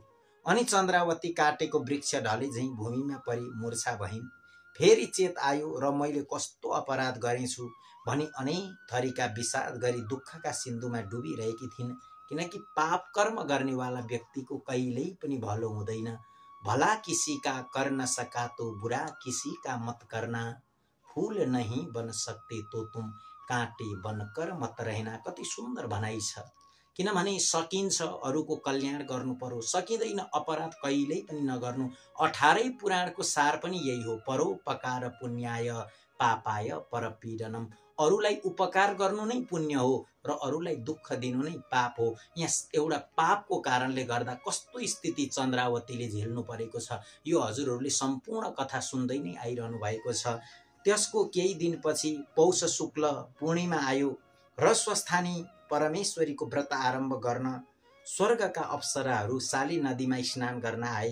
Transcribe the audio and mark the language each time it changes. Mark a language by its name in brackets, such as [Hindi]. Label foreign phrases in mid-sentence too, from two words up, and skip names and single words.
[Nepali] अनि चन्द्रावती काटेको वृक्ष ढले झैं भूमिमा परी मूर्छा भइन्। फेरि चेत आयो र मैले कस्तो अपराध गरेछु भनी अनेक थरीका विषाद गरी दुःखका सिन्धुमा डुबिरहेकी थिइन्, किनकि पाप कर्म गर्नेवाला व्यक्तिको कहिल्यै पनि भलो हुँदैन। [Hindi] भला किसी का कर न सका तो बुरा किसी का मत करना, फूल नहीं बन सकते तो तुम कांटे बनकर मत रहना। [Nepali] कति सुन्दर भनाइ छ, किनभने सकिन्छ अरूको कल्याण गर्नु पर्यो, सकिँदैन अपराध कहिल्यै पनि नगर्नु। 18 पुराणको सार पनि यही हो, [Sanskrit] परोपकार पुण्याय पापाय परपीडनम। [Nepali] अरूलाई उपकार गर्नु नै पुण्य हो र अरूलाई दुःख दिनु नै पाप हो। यहाँ एउटा पापको कारणले गर्दा कस्तो स्थिति चन्द्रावतीले झेल्नु परेको छ, यो हजुरहरूले सम्पूर्ण कथा सुन्दै नै आइरहनु भएको छ। त्यसको केही दिनपछि पौष शुक्ल पूर्णिमा आयो र स्वस्थानी परमेश्वरीको व्रत आरम्भ गर्न स्वर्गका अप्सराहरू साली नदीमा स्नान गर्न आए।